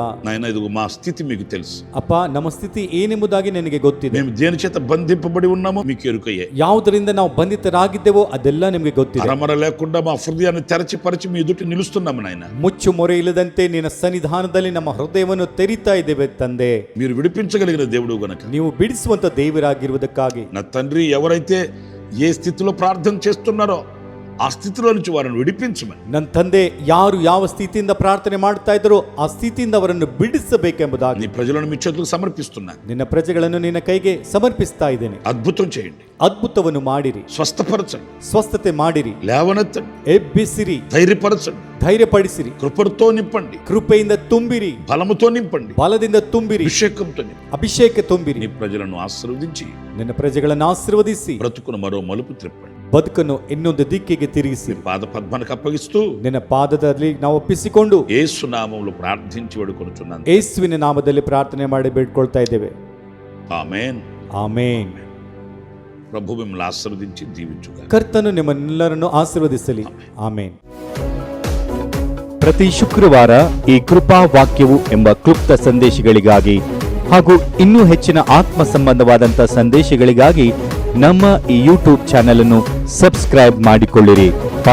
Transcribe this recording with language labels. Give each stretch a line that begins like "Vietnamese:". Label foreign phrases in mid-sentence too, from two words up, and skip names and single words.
Telugu: నాయన ఇదిగో మా స్థితి మీకు తెలుసు.
Kannada: ಅಪ್ಪ, ನಮ್ಮ ಸ್ಥಿತಿ ಏನೆಂಬುದಾಗಿ ನಿನಗೆ ಗೊತ್ತಿದೆ.
Telugu: మేము దేని చేత బంధింపబడి ఉన్నామో మీకు ఎరుకయ్యే.
Kannada: ಯಾವುದರಿಂದ ನಾವು ಬಂಧಿತರಾಗಿದ್ದೇವೋ ಅದೆಲ್ಲ ನಿಮಗೆ ಗೊತ್ತಿದೆ.
Telugu: అరమర లేకుండా మా హృదయాన్ని తెరచి మీ ఎదుట నిలుస్తున్నాము నాయన.
Kannada: ಮುಚ್ಚು ಮೊರೆ ಇಲ್ಲದಂತೆ ನಿನ್ನ ಸನ್ನಿಧಾನದಲ್ಲಿ ನಮ್ಮ ಹೃದಯವನ್ನು ತೆರಿತಾ ಇದ್ದೇವೆ ತಂದೆ.
Telugu: మీరు విడిపించగలిగిన దేవుడు గనక,
Kannada: ನೀವು ಬಿಡಿಸುವಂತ ದೇವರಾಗಿರುವುದಕ್ಕಾಗಿ
Telugu: నా తండ్రి ఎవరైతే ఏ స్థితిలో ప్రార్థన చేస్తున్నారో ఆ స్థితిలో నుంచి వారిని విడిపించమని,
Kannada: ನನ್ನ ತಂದೆ ಯಾರು ಯಾವ ಸ್ಥಿತಿಯಿಂದ ಪ್ರಾರ್ಥನೆ ಮಾಡ್ತಾ ಇದ್ದಾರೋ ಆ ಸ್ಥಿತಿಯಿಂದ ಅವರನ್ನು ಬಿಡಿಸಬೇಕೆಂಬುದಾಗಿ
Telugu: నీ ప్రజలను మీ చేతులకు సమర్పిస్తున్నాను.
Kannada: ನಿನ್ನ ಪ್ರಜೆಗಳನ್ನು ನಿನ್ನ ಕೈಗೆ ಸಮರ್ಪಿಸ್ತಾ ಇದ್ದೇನೆ.
Telugu: అద్భుతం చేయండి,
Kannada: ಅದ್ಭುತವನ್ನು ಮಾಡಿರಿ,
Telugu: స్వస్థపరచండి,
Kannada: ಸ್ವಸ್ಥತೆ ಮಾಡಿರಿ,
Telugu: లేవనెత్తండి,
Kannada: ಎಬ್ಬಿಸಿರಿ,
Telugu: ధైర్యపరచండి,
Kannada: ಧೈರ್ಯಪಡಿಸಿರಿ,
Telugu: కృపతో నింపండి,
Kannada: ಕೃಪೆಯಿಂದ ತುಂಬಿರಿ,
Telugu: బలముతో నింపండి,
Kannada: ಬಲದಿಂದ ತುಂಬಿರಿ,
Telugu: అభిషేకంతో నింపండి.
Kannada: ಅಭಿಷೇಕ ತುಂಬಿರಿ.
Telugu: నీ ప్రజలను ఆశీర్వదించి
Kannada: ನಿನ್ನ ಪ್ರಜೆಗಳನ್ನು ಆಶೀರ್ವದಿಸಿ
Telugu: బ్రతుకును మరో మలుపు త్రిప్పండి.
Kannada: ಬದುಕನ್ನು ಇನ್ನೊಂದು ದಿಕ್ಕಿಗೆ ತಿರುಗಿಸಿ
Telugu: పాద పద్మానికి అప్పగిస్తూ
Kannada: ನಿನ್ನ ಪಾದದಲ್ಲಿ ನಾವು ಒಪ್ಪಿಸಿಕೊಂಡು
Telugu: యేసు నామములో ప్రార్థించి వేడుకొనుచున్నాను.
Kannada: ಯೇಸುವಿನ ನಾಮದಲ್ಲಿ ಪ್ರಾರ್ಥನೆ ಮಾಡಿ ಬೇಡ್ಕೊಳ್ತಾ ಇದ್ದೇವೆ.
Telugu: ఆమేన్.
Kannada: ಆಮೇನ್.
Telugu: ప్రభు మిమ్మల్ని ఆశీర్వదించి దీవించుగా.
Kannada: ಕರ್ತನು ನಿಮ್ಮೆಲ್ಲರನ್ನು ಆಶೀರ್ವದಿಸಲಿ. ಆಮೇನ್. ಪ್ರತಿ ಶುಕ್ರವಾರ ಈ ಕೃಪಾ ವಾಕ್ಯವು ಎಂಬ ಕ್ಲುಪ್ತ ಸಂದೇಶಗಳಿಗಾಗಿ ಹಾಗೂ ಇನ್ನೂ ಹೆಚ್ಚಿನ ಆತ್ಮ ಸಂಬಂಧವಾದಂಥ ಸಂದೇಶಗಳಿಗಾಗಿ ನಮ್ಮ ಈ ಯೂಟ್ಯೂಬ್ ಚಾನೆಲ್ ಅನ್ನು ಸಬ್ಸ್ಕ್ರೈಬ್ ಮಾಡಿಕೊಳ್ಳಿರಿ.